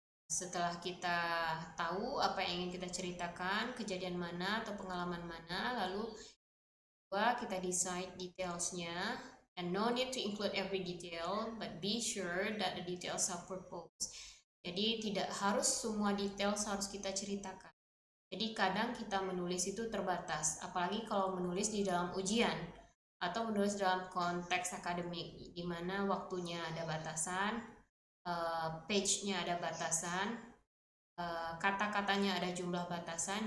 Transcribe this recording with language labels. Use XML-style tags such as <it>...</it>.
<id>Setelah kita tahu apa yang ingin kita ceritakan, kejadian mana atau pengalaman mana, lalu kita decide detailsnya.</id> <en>And no need to include every detail, but be sure that the details have purpose.</en> <id>Jadi tidak harus semua detail harus kita ceritakan. Jadi kadang kita menulis itu terbatas, apalagi kalau menulis di dalam ujian atau menulis dalam konteks akademik, di mana waktunya ada batasan, page-nya ada batasan, kata-katanya ada jumlah batasan.</id>